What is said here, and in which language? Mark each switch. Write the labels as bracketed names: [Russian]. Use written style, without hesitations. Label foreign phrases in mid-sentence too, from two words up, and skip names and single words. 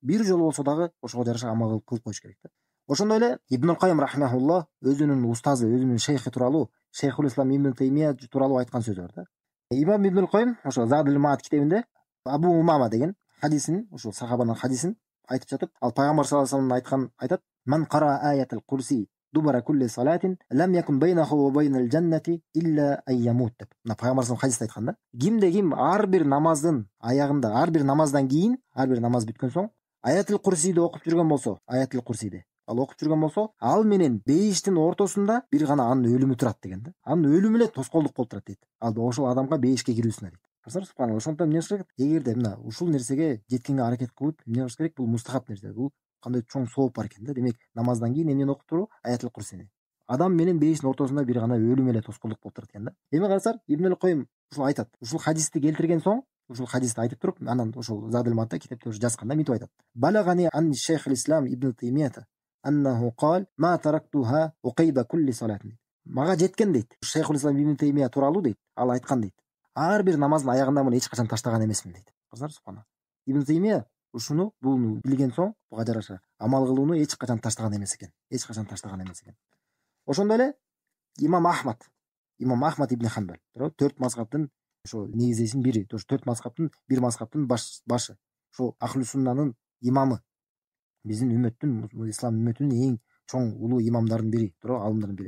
[Kyrgyz] Бир жолу болсо дагы ошого жараша амал кылып коюш керек да. Ошондой эле Ибн Кайым рахимахуллах өзүнүн устазы, өзүнүн шейхи тууралуу, Шейхул Ислам Ибн Таймия тууралуу айткан сөзү бар да. Имам Ибн Кайым ошо Задул Маат китебинде Абу Умама деген хадисин, ошол сахабанын хадисин айтып жатып, ал пайгамбар [Arabic] صلى الله عليه وسلم [Kyrgyz] айтат: [Arabic] "من قرأ آية الكرسي دبر كل صلاة لم يكن بينه وبين الجنة إلا أن يموت" [Kyrgyz] деп. Мына пайгамбар [Arabic] صلى الله عليه [Kyrgyz] хадисте айткан да. Кимде ким ар бир намаздын аягында, ар бир намаздан кийин, ар бир намаз бүткөн соң аятыл курсиди окуп жүргөн болсо, аятыл курсиди ал окуп жүргөн болсо, ал менен бейиштин ортосунда бир гана анын өлүмү турат деген да. Анын өлүмү эле тоскоолдук болуп турат дейт. Ал ошол адамга бейишке кирүүсүнө дейт. Субханалла. Ошондон эмне кылыш керек? Эгерде мына ушул нерсеге жеткенге аракет кылып, эмне кылыш керек? Бул мустахаб нерсе. Бул кандай чоң сооп бар экен да. Демек, намаздан кийин эмнени окуп туруу? Аятыл курсини. Адам менен бейиштин ортосунда бир гана өлүм эле тоскоолдук болуп турат экен да. Эми карасар, Ибн Кайым ушул айтат. Ушул хадисти келтирген соң, ушул хадисти айтып туруп, анан ошол Задул Маатта китепте ушу жазганда мынтип айтат: [Arabic] "بلغني عن شيخ الإسلام ابن تيمية أنه قال ما تركتها عقيب كل صلاة." [Kyrgyz] Мага жеткен дейт. Шейхул Ислам Ибн Таймия тууралуу дейт. Ал айткан дейт: "Ар бир намаздын аягында муну эч качан таштаган эмесмин" дейт. Кыздар субхана. Ибн Таймия ушуну буну билген соң, буга жараша амал кылууну эч качан таштаган эмес экен. Эч качан таштаган эмес экен. Ошондой эле Имам Ахмад ибн Хамбал, төрт мазхабтын ошо негизесинин бири, ошо төрт мазхабтын бир мазхабтын башы. Ошо Ахлу Суннанын имамы. Биздин үммөттүн, ислам үммөтүнүн эң чоң улуу имамдардын бири, алымдардын бири.